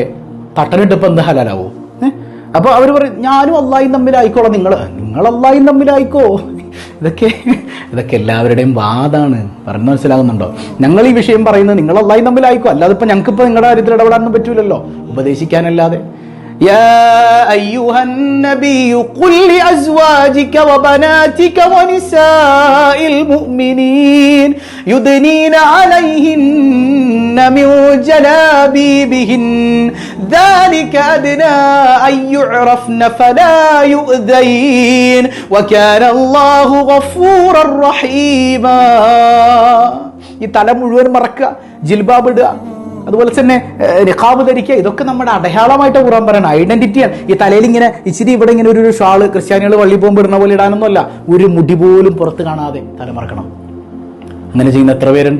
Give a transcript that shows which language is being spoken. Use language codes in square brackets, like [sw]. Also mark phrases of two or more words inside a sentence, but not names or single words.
[ml] തട്ടനിട്ടിപ്പോൾ എന്ത് ഹലാലാവോ? അപ്പൊ അവർ പറയും, ഞാനും അള്ളായും തമ്മിലായിക്കോളാം, നിങ്ങൾ അള്ളായും തമ്മിലായിക്കോ. ഇതൊക്കെ എല്ലാവരുടെയും വാദാണ്. പറഞ്ഞ് മനസ്സിലാകുന്നുണ്ടോ? ഞങ്ങൾ ഈ വിഷയം പറയുന്നത് നിങ്ങൾ അള്ളായും തമ്മിലായിക്കോ, അല്ലാതെ ഇപ്പൊ ഞങ്ങൾക്കിപ്പോ നിങ്ങളുടെ കാര്യത്തിൽ ഇടപെടാനൊന്നും പറ്റൂലല്ലോ, ഉപദേശിക്കാനല്ലാതെ. [ar] يا أيها النبي قل لأزواجك وبناتك ونساء المؤمنين يدنين عليهن من جلابيبهن ذلك أدنى أن يعرفن فلا يؤذين وكان الله غفورا رحيما. [ml] ഈ തല മുഴുവൻ മറക്കുക, ജിൽബാബ് ഇടുക, അതുപോലെ തന്നെ നിഖാബ് ധരിക്കുക, ഇതൊക്കെ നമ്മുടെ അടയാളമായിട്ട് ഖുർആൻ പറയുന്നത്, ഐഡന്റിറ്റിയാണ്. ഈ തലയിൽ ഇങ്ങനെ ഇച്ചിരി ഇവിടെ ഇങ്ങനെ ഒരു ഷാള് ക്രിസ്ത്യാനികൾ വള്ളി പോകുമ്പോൾ ഇടുന്ന പോലെ ഇടാനൊന്നുമല്ല, ഒരു മുടി പോലും പുറത്ത് കാണാതെ തലമറക്കണം. അങ്ങനെ ചെയ്യുന്ന എത്ര പേരുണ്ട്?